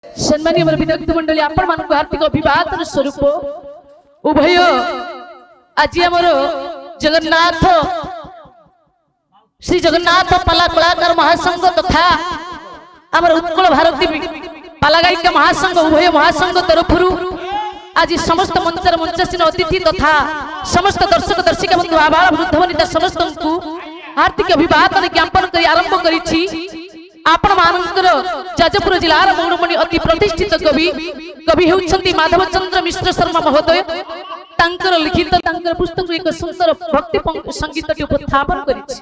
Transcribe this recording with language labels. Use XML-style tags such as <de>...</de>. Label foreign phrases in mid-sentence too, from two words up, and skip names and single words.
<or>ସମ୍ମାନୀୟ ବିଦଗ୍ଧ ମଣ୍ଡଳୀ ଆପଣ ମାନଙ୍କ ହାର୍ଦ୍ଦିକ ଅଭିବାଦନ ସ୍ୱରୂପ ଉଭୟ ଆଜି ଆମର ଜଗନ୍ନାଥ ଶ୍ରୀ ଜଗନ୍ନାଥ ପାଲା କଳାକାର ମହାସଂଘ ତଥା ଆମର ଉତ୍କଳ ଭାରତୀ ପାଲା ଗାୟିକା ମହାସଂଘ ଉଭୟ ମହାସଂଘ ତରଫ ଆଜି ସମସ୍ତ ମଞ୍ଚର ମଞ୍ଚାସୀନ ଅତିଥି ତଥା ସମସ୍ତ ଦର୍ଶକ ଦର୍ଶିକା ବନ୍ଧୁ ଆବାଳ ବୃଦ୍ଧ ବନିତା ସମସ୍ତ କୁ ହାର୍ଦ୍ଦିକ ଅଭିବାଦନ ଜ୍ଞାପନ କରି ଆରମ୍ଭ କରୁଛି। ଆପଣ ମାନଙ୍କର ଯାଜପୁର ଜିଲ୍ଲାର ମୌଡ଼ମଣି ଅତି ପ୍ରତିଷ୍ଠିତ କବି କବି ହେଉଛନ୍ତି ମାଧବ ଚନ୍ଦ୍ର ମିଶ୍ର ଶର୍ମା ମହୋଦୟ ତାଙ୍କର ଲିଖିତ ତାଙ୍କର ପୁସ୍ତକ ଏକ ସୁନ୍ଦର ଭକ୍ତି ସଙ୍ଗୀତ ଟି ଉପସ୍ଥାପନ କରୁଛି।</or>